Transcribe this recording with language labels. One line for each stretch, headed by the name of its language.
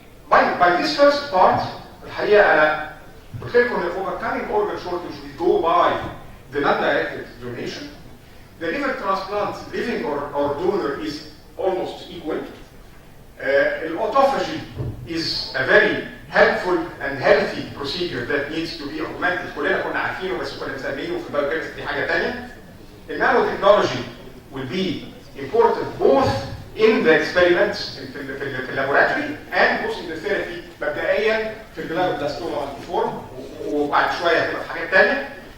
English: By this first part
Arabic: الحقيقة أنا قلت لكم إن
English: overcoming organ shortage we go by the non-directed donation. The liver transplant, living or donor is almost equal. Autophagy is a very helpful and healthy procedure that needs to be augmented.
Arabic: كلنا كنا عارفينه بس كنا مسمينه في البايوكيمستري حاجة تانية.
English: Nanotechnology will be important both in the experiments
Arabic: في اللابوراتوري
English: and both in the therapy
Arabic: مبدئيا في الجلابلاستوما والفورم وبعد شويه هتبقى في حاجات ثانيه.